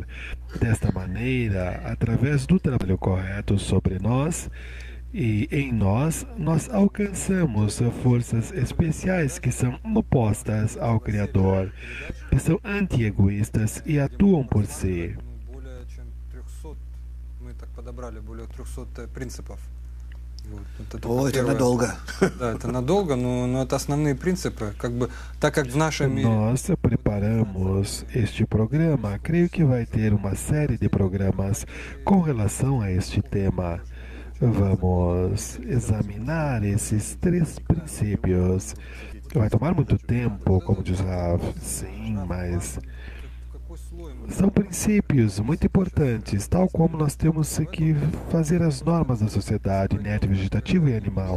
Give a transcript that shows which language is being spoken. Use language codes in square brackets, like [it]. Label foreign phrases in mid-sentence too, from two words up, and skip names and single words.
[pt] Desta maneira, através do trabalho correto sobre nós e em nós, nós alcançamos forças especiais que são opostas ao Criador, que são anti-egoístas e atuam por si. [ru] О, это надолго. Да, это надолго, но это основные принципы. Так как в нашем мире... [pt] Nós preparamos este programa. Creio que vai ter uma série de programas com relação a este tema. Vamos examinar esses 3 princípios. Vai tomar muito tempo, como diz Rav. Sim, mas são princípios muito importantes, tal como nós temos que fazer as normas da sociedade inerte, vegetativa e animal.